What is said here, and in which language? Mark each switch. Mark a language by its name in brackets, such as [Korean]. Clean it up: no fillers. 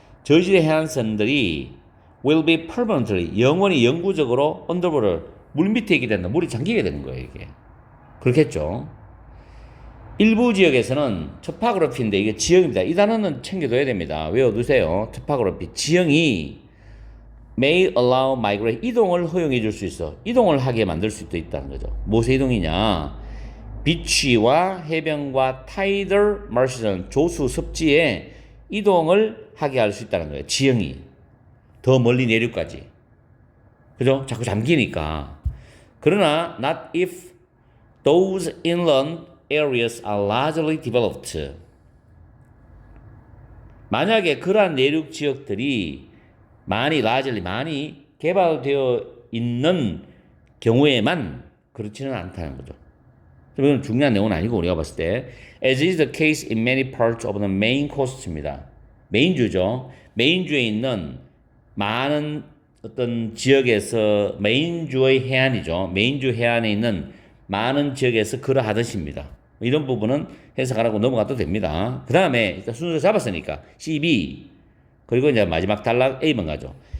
[Korean] 저지대 해안선들이 [English] will be permanently [Korean] 영원히 영구적으로 underwater 물 밑에 있게 된다. 물이 잠기게 되는 거예요, 이게. 그렇겠죠. 일부 지역에서는 topography인데 이게 지형입니다. 이 단어는 챙겨둬야 됩니다. 외워두세요. topography. 지형이 [English] may allow migration. [Korean] 이동을 허용해 줄 수 있어. 이동을 하게 만들 수도 있다는 거죠. 무엇의 이동이냐? 비치와 해변과 tidal marsh는 조수 습지에 이동을 하게 할 수 있다는 거예요. 지형이. 더 멀리 내륙까지. 그죠? 자꾸 잠기니까. [English] 그러나 not if those inland areas are largely developed. [Korean] 만약에 그러한 내륙 지역들이 많이 개발되어 있는 경우에만 그렇지는 않다는 거죠. 이건 중요한 내용은 아니고 우리가 봤을 때 [English] as is the case in many parts of the main coast입니다. [Korean] 메인주죠. 메인주에 있는 많은 어떤 지역에서 메인주의 해안이죠. 메인주 해안에 있는 많은 지역에서 그러하듯입니다. 이런 부분은 해석하라고 넘어가도 됩니다. 그 다음에 일단 순서 잡았으니까 C, B 그리고 이제 마지막 단락 A번 가죠.